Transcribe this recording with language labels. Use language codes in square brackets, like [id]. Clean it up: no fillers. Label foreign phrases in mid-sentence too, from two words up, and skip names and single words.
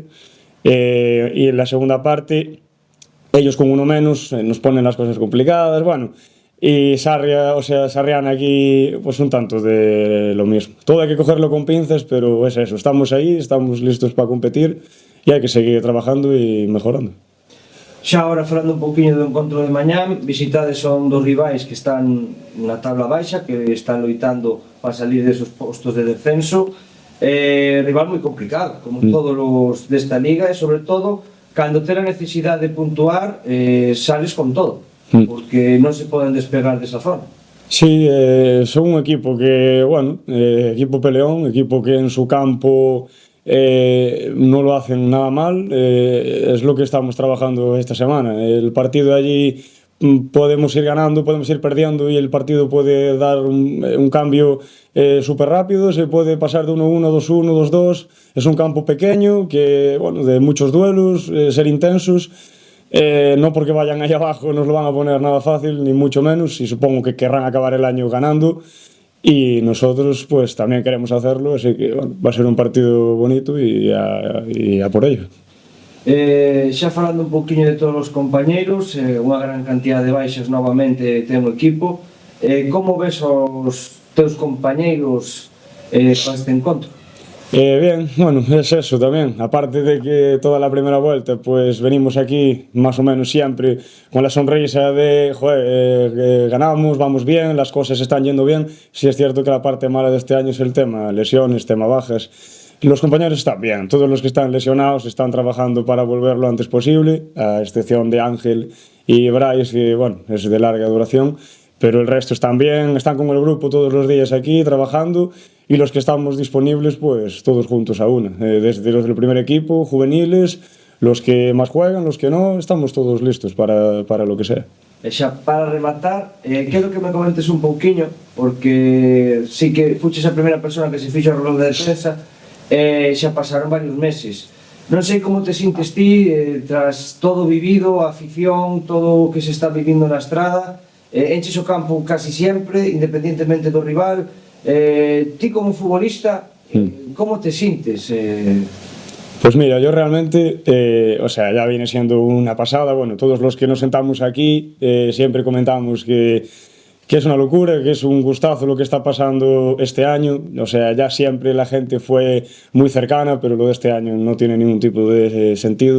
[es] Y en la segunda parte, ellos con uno menos nos ponen las cosas complicadas, bueno, y Sarrián aquí, pues un tanto de lo mismo. Todo hay que cogerlo con pinzas, pero es eso, estamos ahí, estamos listos para competir, y hay que seguir trabajando y mejorando. [gl] Xa agora, falando un pouquiño do encontro de mañán, visitades son 2 rivais que están na tabla baixa, que están loitando para salir desos postos de descenso. Rival moi complicado, como todos os desta liga, e sobre todo, cando ten a necesidade de puntuar, sales con todo, porque non se poden despegar desa zona. [es] Sí, son un equipo que, bueno, equipo peleón, equipo que en su campo no lo hacen nada mal, es lo que estamos trabajando esta semana. El partido allí podemos ir ganando, podemos ir perdiendo, y el partido puede dar un cambio súper rápido, se puede pasar de 1-1, 2-1, 2-2, es un campo pequeño, que, bueno, de muchos duelos, ser intensos. No porque vayan ahí abajo nos lo van a poner nada fácil, ni mucho menos, y supongo que querrán acabar el año ganando, y nosotros pues también queremos hacerlo, así que bueno, va a ser un partido bonito y a por ello. [gl] Xa falando un pouquiño de todos os compañeiros, unha gran cantidad de baixas novamente ten o equipo. Como ves os teus compañeiros para este encontro? [es] Bien, bueno, es eso también, aparte de que toda la primera vuelta pues venimos aquí más o menos siempre con la sonrisa de joder, ganamos, vamos bien, las cosas están yendo bien. Sí es cierto que la parte mala de este año es el tema lesiones, tema bajas. Los compañeros están bien, todos los que están lesionados están trabajando para volver lo antes posible, a excepción de Ángel y Bryce, que bueno, es de larga duración, pero el resto están bien, están con el grupo todos los días aquí trabajando, y los que estamos disponibles pues todos juntos a una, desde los del primer equipo, juveniles, los que más juegan, los que no, estamos todos listos para lo que sea. [gl] E xa para rematar, quero que me comentes un pouquiño, porque sí que fuches a primeira persona que se fixo a rolda de prensa, xa pasaron varios meses. Non sei como te sintes ti tras todo vivido, a afición, todo o que se está vivindo na estrada, enches o campo casi sempre, independentemente do rival. Ti como futbolista, como te sintes? [es] Pues mira, yo realmente, o sea, ya viene siendo una pasada. Bueno, todos los que nos sentamos aquí siempre comentamos que es una locura, que es un gustazo lo que está pasando este año. O sea, ya siempre la gente fue muy cercana, pero lo de este año no tiene ningún tipo de sentido.